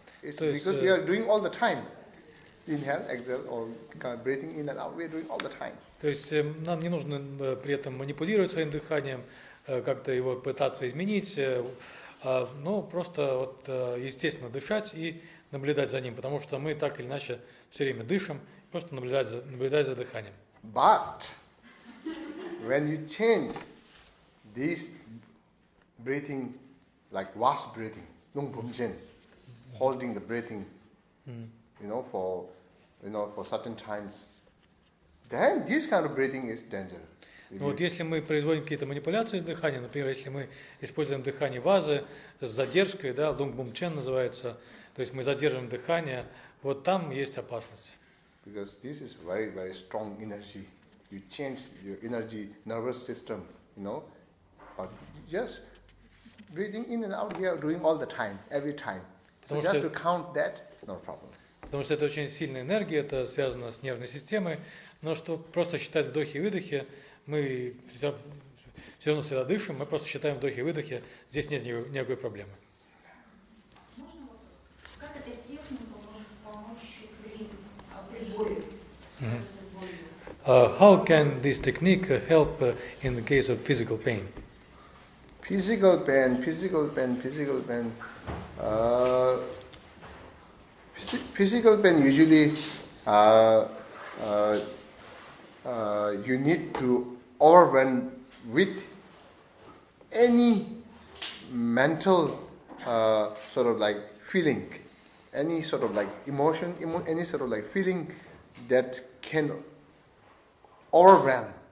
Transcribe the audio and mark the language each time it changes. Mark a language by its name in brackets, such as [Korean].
[English] It's because we are doing all the time. Inhale, exhale, or breathing in and out. We are doing all the time. [Russian] То есть нам не нужно при этом манипулировать своим дыханием, как-то его пытаться изменить, но просто вот естественно дышать и наблюдать за ним, потому что мы так или иначе все время дышим, просто наблюдать за дыханием. [English] But when you change this breathing, like vast breathing, Lung Pum Chen, holding the breathing, for certain times, then this kind of breathing is dangerous. [Russian] Вот если мы производим какие-то манипуляции с дыханием, например, если мы используем дыхание вазы с задержкой, да, Лунг Бум Чен называется, то есть мы задерживаем дыхание, вот там есть опасность. [English] Because this is very, very strong energy. You change your energy, nervous system, but just breathing in and out, we are doing all the time, every time. So just to count that, no problem. [Russian] Потому что это очень сильная энергия, это связано с нервной системой, но что просто считать вдохи и выдохи, мы все равно всегда дышим, мы просто считаем вдохи и выдохи, здесь нет никакой проблемы. Можно вопрос? Как эта техника может помочь при боли? [English] How can this technique help in the case of physical pain? Physical pain. Physical pain usually you need to overwhelm with any mental sort of like feeling, any sort of like emotion, any sort of like feeling that can overwhelm.